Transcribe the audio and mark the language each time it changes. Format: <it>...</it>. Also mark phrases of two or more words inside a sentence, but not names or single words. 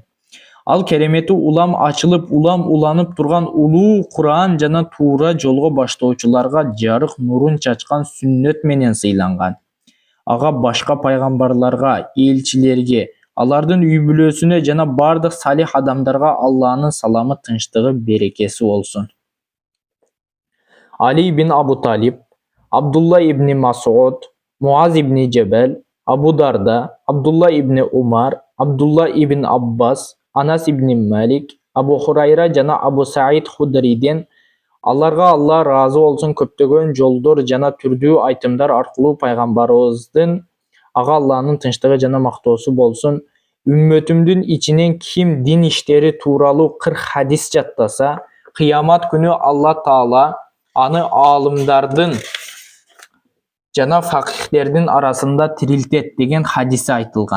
<ky>Ал керемети улам ачылып, улам уланып турган улуу Куран жана туура жолго баштоочуларга жарык нурун чачкан сүннөт менен сыйланган. Ага башка пайгамбарларга, элчилерге, алардын үй бүлөсүнө жана бардык салих адамдарга Алланын саламы, тынчтыгы, берекеси болсун. Али ибн Абу Талиб, Абдулла ибн Масуд, Муаз ибн Джабал, Абу Дарда, Абдулла ибн Умар, Абдулла ибн Аббас, Анас ибн Малик, Абу Хурайра жана Абу Саид Худриден аларга Алла ыраазы болсун көптөгөн жолдор жана түрдүү айтымдар аркылуу пайгамбарыбыздын, ага Алланын тынчтыгы жана мактоосу болсун, үммөтүмдүн ичинен ким дин иштери тууралуу 40 хадис жаттаса, кыямат күнү Алла Таала аны алымдардын жана факихтердин арасында тирилтет деген хадиси айтылган.</ky>